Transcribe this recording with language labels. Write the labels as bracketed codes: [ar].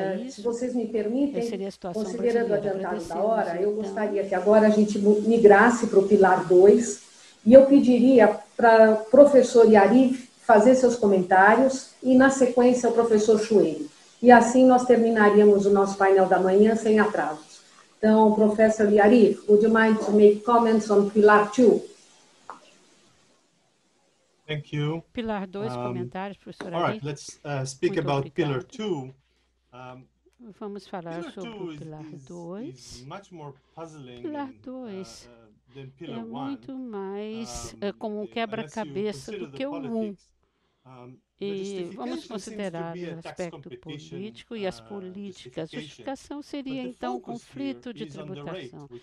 [pt] Se vocês me permitem, considerando o adiantado da hora, eu gostaria que agora a gente migrasse para o pilar 2 e eu pediria para o professor Yarif fazer seus comentários e, na sequência, o professor Chueli. E assim nós terminaríamos o nosso painel da manhã sem atrasos. [en] Então, professor Yarif, would you mind to make comments on pilar 2? Thank you. [pt] Pilar 2, comentários, professora. [en] All right, let's speak about Pillar 2. [pt] Vamos falar sobre o Pilar 2. Pilar 2 é muito mais como um quebra-cabeça do que o 1. E vamos considerar o aspecto político e as políticas. Justificação seria, então, conflito de tributação.